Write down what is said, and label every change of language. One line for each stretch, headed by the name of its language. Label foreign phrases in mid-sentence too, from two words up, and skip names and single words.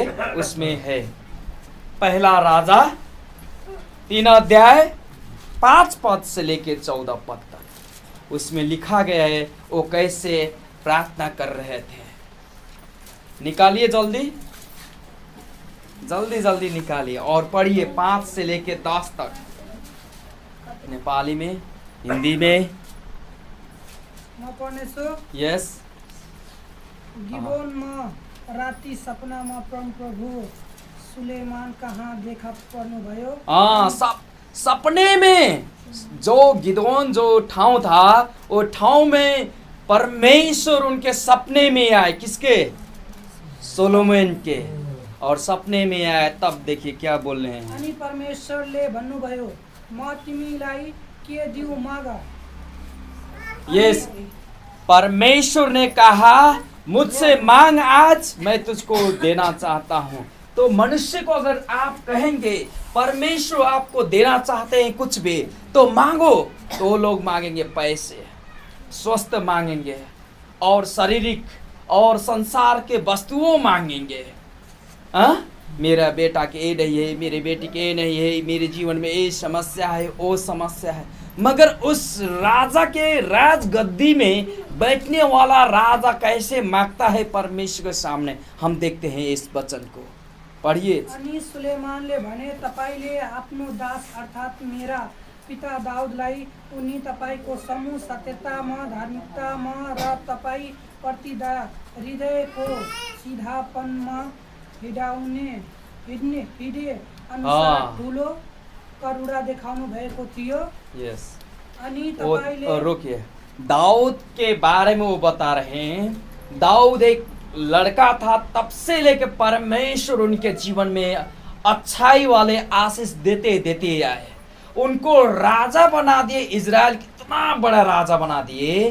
Hindi: उसमें है पहला राजा 3 अध्याय 5 पद से लेके 14 पद तक। उसमें लिखा गया है वो कैसे प्रार्थना कर रहे थे। निकालिए जल्दी जल्दी जल्दी निकालिए और पढ़िए 5 से लेके 10 तक, नेपाली में, हिंदी में। यस।
Nepali: गिबोनमा राति सपनामा प्रभु सुलेमान कहाँ देखा पर्नुभयो।
Hindi: सपने में जो गिदोन जो ठाउँ था, वो ठाउँ में परमेश्वर उनके सपने में आए। किसके? सोलोमन के। और सपने में आए तब देखिए क्या बोल रहे हैं।
Nepali: अनि परमेश्वरले भन्नुभयो, म तिमीलाई के दिउ मागा। यस,
Hindi: परमेश्वर ने कहा मुझसे मांग, आज मैं तुझको देना चाहता हूँ। तो मनुष्य को अगर आप कहेंगे परमेश्वर आपको देना चाहते हैं कुछ भी, तो मांगो, तो लोग मांगेंगे पैसे, स्वास्थ्य मांगेंगे और शारीरिक और संसार के वस्तुओं मांगेंगे। मेरा बेटा के ये नहीं है, मेरे बेटी के ये नहीं है, मेरे जीवन में ये समस्या है, वो समस्या है। मगर उस राजा के राजगद्दी में बैठने वाला राजा कैसे मांगता है परमेश्वर के सामने, हम देखते हैं इस वचन को। पढ़िए।
Nepali: अनि सुलेमानले भने, तपाईले आफ्नो दास अर्थात मेरा पिता दाउदलाई उनी तपाईको समूह सत्यतामा, धार्मिकतामा र तपाईँ प्रति हृदयको सिधापनमा हिँड्ने अनुसार ठुलो करुणा देखाउनु भएको थियो। यस। अनि तपाईले
Hindi: रोकिए, दाऊद के बारे में वो बता रहे हैं। दाऊद एक लड़का था, तब से लेकर परमेश्वर उनके जीवन में अच्छाई वाले आशीष देते देते आए। उनको राजा बना दिए, इजराइल कितना बड़ा राजा बना दिए।